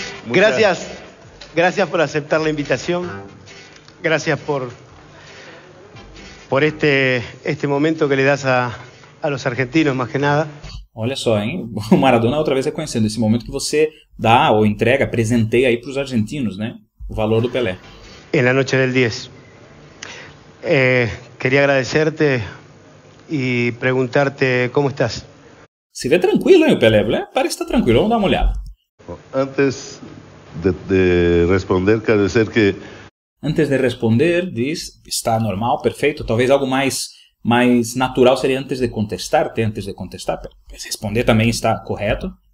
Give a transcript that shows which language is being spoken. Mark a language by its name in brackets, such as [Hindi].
[Spanish] Gracias por aceptar la invitación. Gracias por este momento que le das a los argentinos, más que nada. [Portuguese] Olha só, hein? O Maradona outra vez reconhecendo esse momento que você dá ou entrega, presenteia aí para os argentinos, né? O valor do Pelé. [Spanish] En la noche del 10. Quería agradecerte y preguntarte cómo estás. [Portuguese] Se vê tranquilo, hein, o Pelé? Parece estar tranquilo, vamos dar uma olhada. Antes de responder, quero dizer que... Antes de responder, diz, está normal, perfeito, talvez algo mais natural seria [Spanish] antes de contestar, [Portuguese] responder também está correto.